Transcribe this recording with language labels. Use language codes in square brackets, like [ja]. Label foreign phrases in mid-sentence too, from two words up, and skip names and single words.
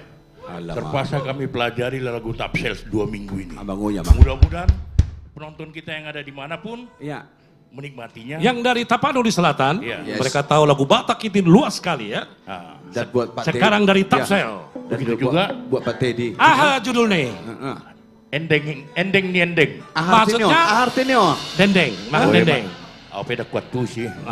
[id] Terpaksa kami pelajari lagu Tapsel 2 minggu ini. Mudah-mudahan penonton kita yang ada dimanapun menikmatinya. Yang dari Tapanuli Selatan, Yes. mereka tahu lagu Batak itu luas sekali ya. Dan buat Pak Sekarang Teddy. dari Tapsel. Begitu juga buat Pak Teddy. Aha judulnya. Endeng ni endeng. Maksudnya artinya dendeng, makan dendeng. Apa dah kuat tu sih.